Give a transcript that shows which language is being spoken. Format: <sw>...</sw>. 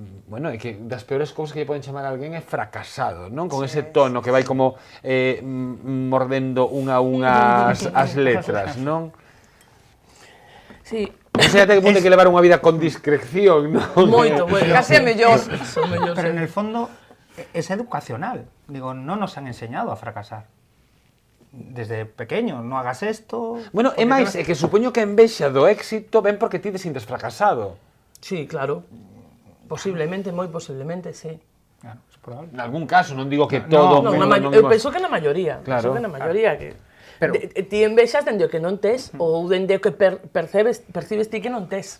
<gl>bueno, é que das peores cousas que lle poden chamar a alguén é fracasado, non? Con ese tono que vai como mordendo unha a unha as letras, non? Sí. O sea, ten que levar unha vida con discreción, non? Moito, bueno. Casi é mellor.</gl> <es>Pero en el fondo es educacional. Digo, no nos han enseñado a fracasar. Desde pequeño, no hagas esto...</es> <gl>Bueno, é máis, é que supoño que a envexa do éxito ven porque ti te sintes fracasado. Sí, claro. Posiblemente, moi posiblemente, sí.</gl> <es>Claro, es probable.</es> <gl>En algún caso, non digo que todo... Non, eu penso que na maioría. Claro. Penso que na maioría que... Pero- ti envexas dende o que non tes ou dende o que percibes ti que non tes.</gl>